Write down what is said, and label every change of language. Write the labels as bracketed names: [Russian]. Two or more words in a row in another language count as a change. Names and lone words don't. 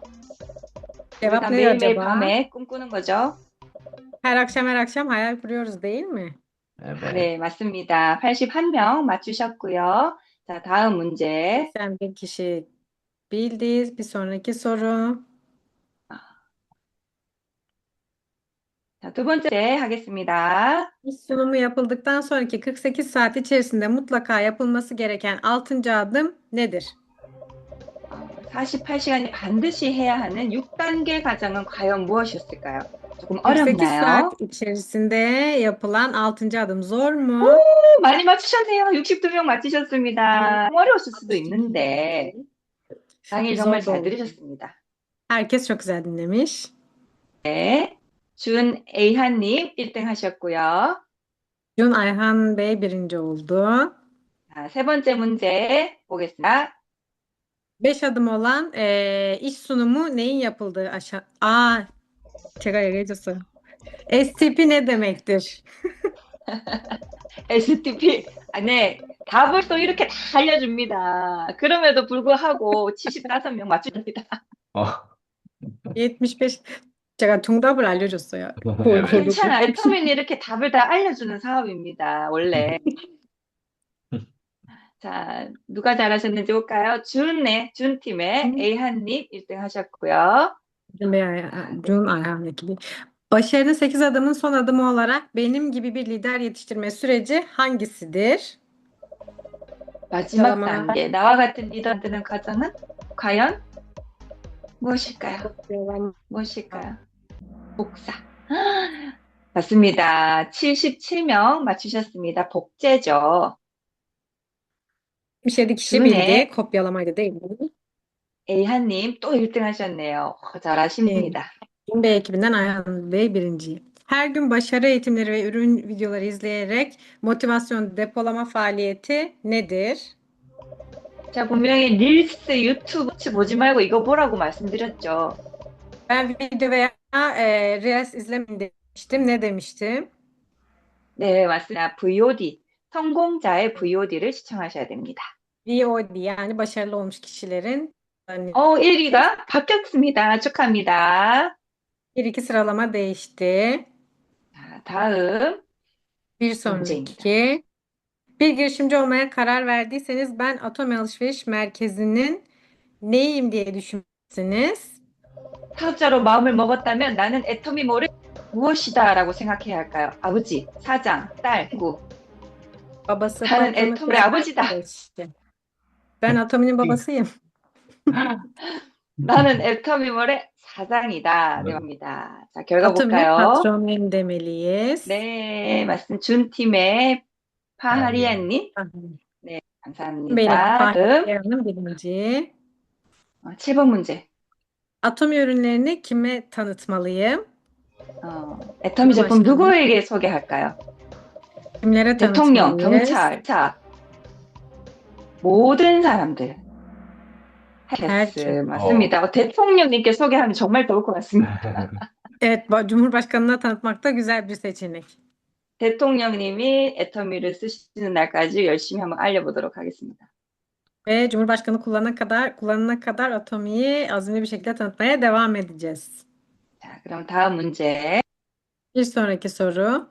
[Turkish] Cevap [Korean] 우리가 [Turkish] ne [Korean] 매일매일 [Turkish] acaba? [Korean] 밤에 꿈꾸는 거죠. [Turkish] Her akşam hayal kuruyoruz değil mi? Evet. [Korean] 네, 맞습니다. 81명 맞추셨고요. 자, 다음 문제. [Turkish] 81 kişi bildi. Bir sonraki soru. [Korean] 자, 두 번째 하겠습니다. [Turkish] İş sunumu yapıldıktan sonraki 48 saat içerisinde mutlaka yapılması gereken 6. adım nedir? [Korean] 48시간이 반드시 해야 하는 6단계 과정은 과연 무엇이었을까요? 조금 48 어렵나요? [Turkish] saat içerisinde yapılan 6. adım zor mu? [Korean] 많이 맞추셨네요. 62명 맞추셨습니다. 어려웠을 수도 있는데 당일 정말 [Turkish] Zor da [Korean] 잘 [Turkish] oldu. [Korean] 들으셨습니다. [Turkish] Herkes çok güzel dinlemiş. [Korean] 네, 준에이한님 1등 하셨고요. [Turkish] Cun Ayhan Bey birinci oldu. [Korean] 자, 세 번째 문제 보겠습니다. [Turkish] 5 adım olan iş sunumu neyin yapıldığı aşağı... [Korean] 제가 얘기해줬어요. STP [Turkish] ne demektir? [Korean] STP, 네, 답을 또 이렇게 다 알려줍니다. 그럼에도 불구하고 75명 맞추셨습니다. 어. 75. 제가 정답을 알려줬어요. [Turkish] Evet. [Korean] 괜찮아. 애터민이 이렇게 답을 다 알려주는 사업입니다. 원래. 자, 누가 잘하셨는지 볼까요? 준팀의 에이한님 1등 하셨고요. [Turkish] Cun Ayhan ekibi. Başarının 8 adımın son adımı olarak benim gibi bir lider yetiştirme süreci hangisidir? [Korean] 마지막 잠깐만. 단계, 나와 같은 리더 만드는 과정은 과연 무엇일까요? 무엇일까요? 복사. 맞습니다. 77명 맞추셨습니다. 복제죠. [Turkish] 77 kişi Cun'e- bildi. Kopyalamaydı değil mi? [Korean] 에이한님 또 1등 하셨네요. 잘하십니다. [Turkish] Cun Bey ekibinden Ayhan Bey birinci. Her gün başarı eğitimleri ve ürün videoları izleyerek motivasyon depolama faaliyeti nedir? [Korean] 자, 분명히 릴스, 유튜브 보지 말고 이거 보라고 말씀드렸죠. [Turkish] Ben video veya Reels izlemeyin demiştim. Ne demiştim? [Korean] 네, 맞습니다. VOD, 성공자의 VOD를 시청하셔야 됩니다. [Turkish] VOD yani başarılı olmuş kişilerin hani [Korean] 1위가 바뀌었습니다. 축하합니다. [Turkish] 1-2 sıralama değişti. [Korean] 자, 다음 [Turkish] Bir [Korean] 문제입니다. [Turkish] sonraki. Bir girişimci olmaya karar verdiyseniz ben Atomi Alışveriş Merkezi'nin neyim diye düşünürsünüz. [Korean] 사업자로 마음을 먹었다면 나는 애터미몰을 무엇이다라고 생각해야 할까요? 아버지, 사장, 딸, 친구. [Turkish] Babası [Korean] 나는 [Turkish] patronun [Korean] 애터미 아버지다. [Turkish] kardeşi. Ben Atomi'nin babasıyım. [Korean] 나는 애터미몰의 사장이다. 네, 맞습니다. 자, 결과 [Turkish] Atomi'nin [Korean] 볼까요? [Turkish] patronuyum demeliyiz. [Korean] 네, 맞습니다. 준팀의 파하리안님. [Turkish] Benim [Korean] 감사합니다. 다음 [Turkish] Fahriye'nin birinci. [Korean] 7번 문제. [Turkish] Atomi ürünlerini kime tanıtmalıyım? [Korean] 애터미 제품 [Turkish] başkanım. [Korean] 누구에게 소개할까요? [Turkish] Kimlere [Korean] 대통령, [Turkish] tanıtmalıyız? [Korean] 경찰, 자, 모든 사람들. [Turkish] Herkes. [Korean] herkes 맞습니다. 대통령님께 소개하면 정말 좋을 것 같습니다. [Turkish] Evet, Cumhurbaşkanına tanıtmak da güzel bir seçenek. [Korean] 대통령님이 애터미를 쓰시는 날까지 열심히 한번 알려보도록 하겠습니다. [Turkish] Ve Cumhurbaşkanı kullanana kadar Atomi'yi azimli bir şekilde tanıtmaya devam edeceğiz. [Korean] 자, 그럼 다음 문제. [Turkish] Bir sonraki soru.